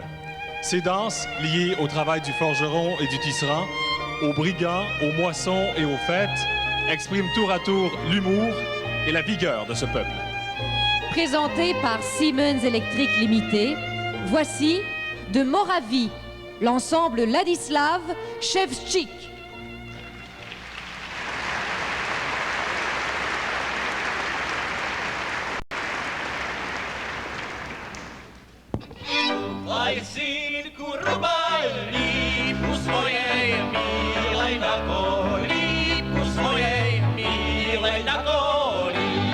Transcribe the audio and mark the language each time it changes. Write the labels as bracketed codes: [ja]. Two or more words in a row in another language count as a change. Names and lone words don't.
[fr] Ces danses, liées au travail du forgeron et du tisserand, aux brigands, aux moissons et aux fêtes, expriment tour à tour l'humour et la vigueur de ce peuple. Présenté par Siemens Electric Limited, voici de Moravie, l'ensemble Ladislav Ševčík. [cs] Aj synku rubaj lípku svojej milej na koli, lípku svojej milej na koli.